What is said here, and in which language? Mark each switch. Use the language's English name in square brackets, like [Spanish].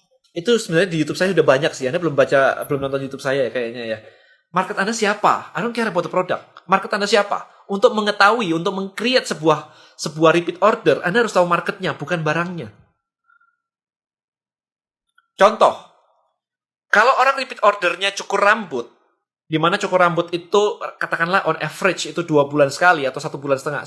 [Indonesian] Itu sebenarnya di YouTube saya udah banyak sih. Anda belum nonton YouTube saya ya kayaknya ya. Market Anda siapa? [English] I don't care about the product. [Indonesian] Market Anda siapa? Untuk mengetahui, untuk meng-create sebuah repeat order, Anda harus tahu marketnya, bukan barangnya. Contoh, kalau orang repeat ordernya cukur rambut, di mana cukur rambut itu katakanlah [English] on average [Indonesian] itu 2 bulan sekali atau 1 bulan setengah.